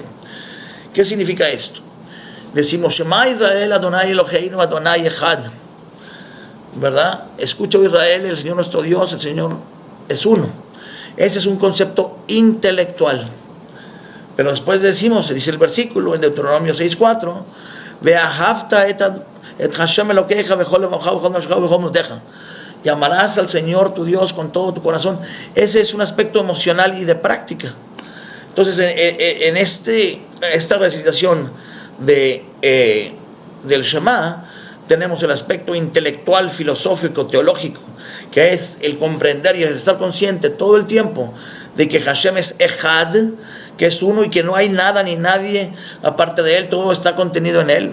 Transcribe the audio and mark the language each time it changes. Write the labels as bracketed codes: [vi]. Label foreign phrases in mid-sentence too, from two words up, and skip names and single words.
[es] ¿Qué significa esto? Decimos, [he] שמע ישראל, אדוני אלוהינו, אדוני אחד, [es] ¿verdad? Escucha, Israel, el Señor nuestro Dios, el Señor es uno. Ese es un concepto intelectual. Pero después decimos, se dice el versículo en Deuteronomio 6:4, [he] ואהבת את השם אלוקיך בכל לבבך בכל נפשך בכל מאודך. [es] Y amarás al Señor tu Dios con todo tu corazón. Ese es un aspecto emocional y de práctica. Entonces, en esta recitación del Shema, tenemos el aspecto intelectual, filosófico, teológico, que es el comprender y el estar consciente todo el tiempo de que Hashem es Echad, que es uno y que no hay nada ni nadie aparte de él, todo está contenido en él.